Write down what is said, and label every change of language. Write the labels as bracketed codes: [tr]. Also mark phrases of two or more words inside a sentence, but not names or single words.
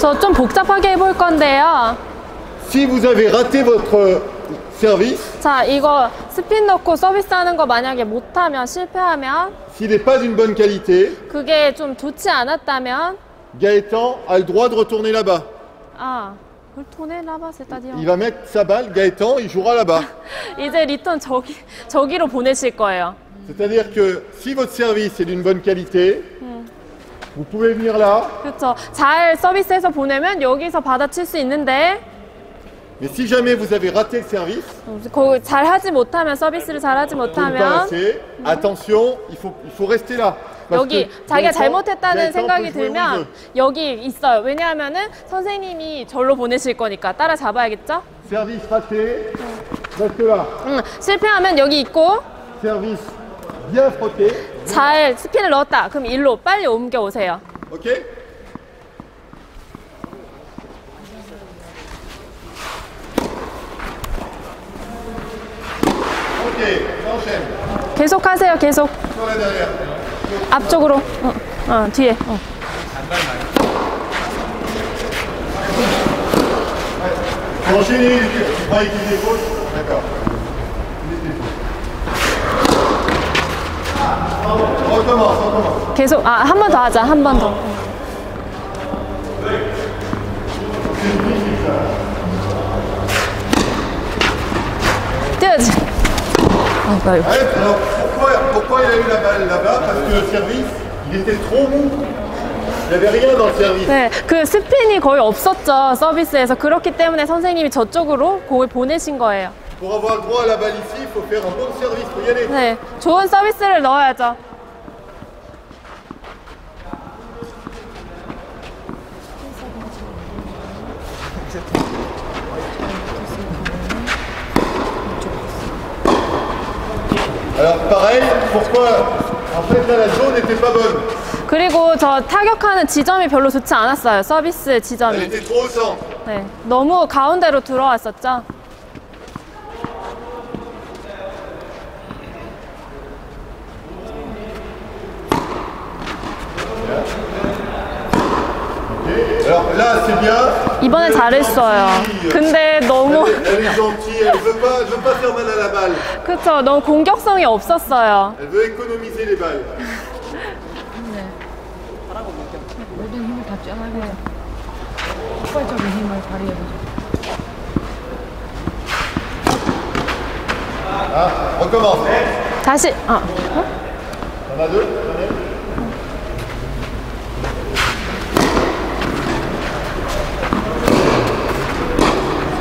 [ko] 저 좀 복잡하게 해볼 건데요. [fr] Si vous avez raté votre service, [ko] 자, 이거 스핀 넣고 서비스 하는 거 만약에 못하면, 실패하면, [fr] s'il n'est pas d'une bonne qualité, [ko] 그게 좀 좋지 않았다면, [fr] Gaëtan a le droit de retourner là-bas. [ko] 아, 그걸 돈에 라바 c'est-à-dire. [fr] Il va mettre sa balle, Gaëtan, il jouera là-bas. [ko] 이제 리턴 저기로 보내실 거예요. [fr] C'est-à-dire que si votre service est d'une bonne qualité, vous pouvez venir là, [ko] 그렇죠. 잘 서비스해서 보내면 여기서 받아칠 수 있는데, [fr] mais si jamais vous avez raté le service, [ko] 거기 잘 하지 못하면, 서비스를 잘 하지 [fr] tout pas [ko] 못하면, [fr] assez, attention, il faut rester là. Parce [ko] 여기 [fr] que [ko] 자기가 [fr] Gaëtan [ko] 잘못했다는 [fr] peut [ko] 생각이 [fr] jouer où il [ko] 들면 [fr] veut. [ko] 여기 있어요. 왜냐하면은 선생님이 절로 보내실 거니까 따라 잡아야겠죠? [fr] Service raté, reste là. [ko] 실패하면 여기 있고, [fr] Service bien frotté, [ko] 잘 스핀을 넣었다. 그럼 일로 빨리 옮겨 오세요. [fr] ok? Ok, on enchaîne. [ko] 계속 하세요. 계속. [fr] Sur la derrière. [ko] 앞쪽으로. 뒤에. [fr] Enchaînez, tu croyais qu'il est gauche? D'accord. Recommence. [ko] 계속. 한 번 더 하자. 한 번 더. 뛰어야지. 나 이거. [fr] Ouais, alors pourquoi il a eu la balle là-bas? Parce que le service, il était trop mou. Il n'y avait rien dans le service. [ko] 네, 그 스핀이 거의 없었죠. 서비스에서. 그렇기 때문에 선생님이 저쪽으로 공을 보내신 거예요. [fr] Pour avoir droit à la balle ici, il faut faire un bon service. Il faut y aller. [ko] 네, 좋은 서비스를 넣어야죠. [fr] Alors pareil, pourquoi? En fait là la zone n'était pas bonne. [ko] 그리고 저 타격하는 지점이 별로 좋지 않았어요. 서비스 [fr] Elle [ko] 지점이. [fr] était trop au centre. [ko] 네, 너무 가운데로 들어왔었죠. [fr] Alors là c'est bien. [ko] 이번엔 잘했어요. 근데 너무 [fr] Elle est gentille, elle veut pas faire mal à la balle. [ko] 그쵸, 너무 공격성이 없었어요. [fr] Elle veut économiser les balles. [ko] 모든 힘을 다 쪄나게 폭발적인 힘을 발휘해보죠. [fr] Ah, recommence. [ko] 다시. [fr] On a deux. Ok. Mais